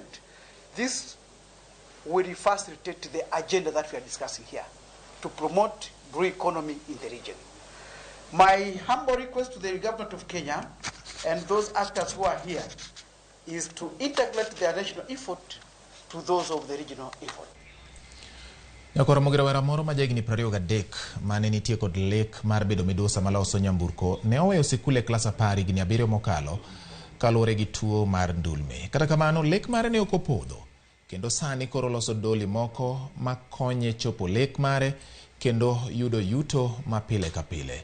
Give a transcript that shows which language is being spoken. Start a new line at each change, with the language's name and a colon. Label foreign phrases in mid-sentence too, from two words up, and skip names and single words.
English: This will facilitate the agenda that we are discussing here to promote blue economy in the region. My humble request to the government of Kenya and those actors who are here is to integrate their national effort to those of the regional effort.
Luo (Kenya and Tanzania): Nyakoro Mogera moro ma jagni 23 mane nitie kod lek mar bedo midusa maloso nyamburko ne oweyo sikul e klas 10 higni 7 mokalo kaluwore gi tuo mar ndulme. Kata kamano lek mare ne ok opodho kendo sani koro loso doli moko makonye chopo lek mare kendo yudo yuto ma pile ka pile.